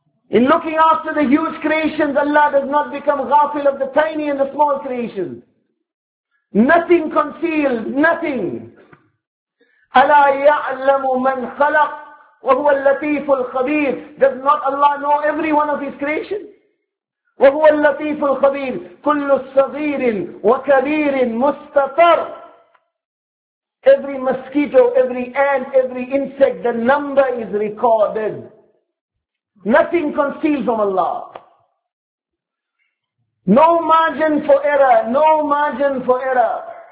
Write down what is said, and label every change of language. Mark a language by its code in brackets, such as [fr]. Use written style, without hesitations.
[en] In looking after the huge creations, Allah does not become ghafil of the tiny and the small creations. Nothing concealed, nothing. [ar] أَلَا يَعْلَمُ مَنْ خَلَقْ وَهُوَ اللَّطِيفُ الْخَبِيرُ. [en] Does not Allah know every one of His creation? [ar] وهو اللطيف الخبير كل صغير وكبير مستطر. [en] Every mosquito, every ant, every insect, the number is recorded. Nothing concealed from Allah. No margin for error, no margin for error.